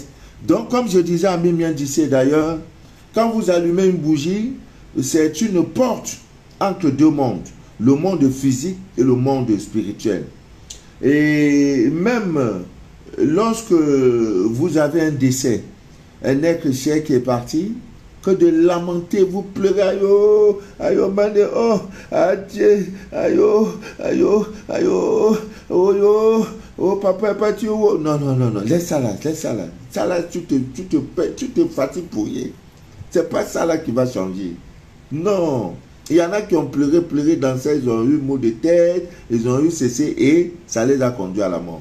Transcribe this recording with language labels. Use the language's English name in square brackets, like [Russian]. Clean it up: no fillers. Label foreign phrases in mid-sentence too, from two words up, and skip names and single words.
[French] Donc, comme je disais à Mimian Dissé d'ailleurs, quand vous allumez une bougie, c'est une porte entre deux mondes, le monde physique et le monde spirituel. Et même lorsque vous avez un décès, un être cher qui est parti, que de lamenter, vous pleurez, ayo, ayo, mande, oh, adieu, ayo, ayo, ayo, oh, yo, oh, papa est parti, oh, non, non, non, non, laisse ça là, laisse ça là. Ça là, tu te fatigues pour rien. C'est pas ça là qui va changer. Non. Il y en a qui ont pleuré dans ça, ils ont eu maux de tête, ils ont eu ceci et ça les a conduits à la mort.